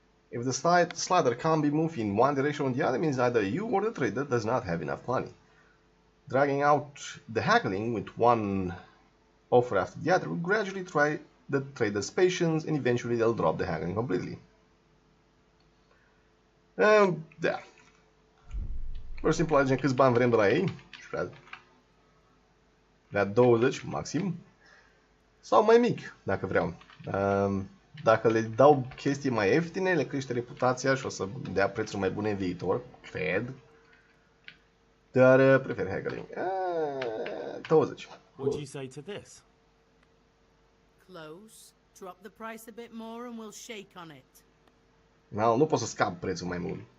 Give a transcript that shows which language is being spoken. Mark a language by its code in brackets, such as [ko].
[en] If the slider can't be moved in one direction or the other, means either you or the trader does not have enough money. Dragging out the haggling with one offer after the other will gradually try the trader's patience and eventually they'll drop the haggling completely. [ro] Da. Pur și simplu alegem câți bani vrem de la ei. Vrea 20 maxim. Sau mai mic, dacă vreau. Dacă le dau chestii mai ieftine, le crește reputația și o să dea prețuri mai bune în viitor, cred. Dar prefer haggling. 20. [en] What do you say to this? Close. Drop the price a bit more and we'll shake on it. [ro] No, nu pot să scap prețul mai mult.